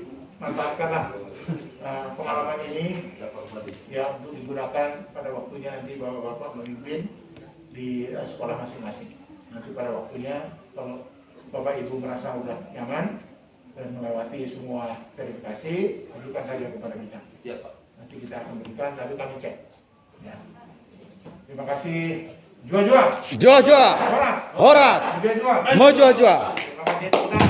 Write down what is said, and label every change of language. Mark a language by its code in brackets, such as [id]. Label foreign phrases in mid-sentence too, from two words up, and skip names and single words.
[id] Manfaatkanlah pengalaman ini ya untuk digunakan pada waktunya nanti bapak-bapak memimpin di sekolah masing-masing. Nanti pada waktunya kalau Bapak Ibu merasa sudah nyaman dan melewati semua verifikasi, ajukan saja kepada kita. Siap, Pak. Nanti kita akan berikan, tapi kami cek. Ya. Terima kasih. Jua-jua. Jua-jua. Horas. Horas. Jua-jua. Mau jua-jua. Terima kasih.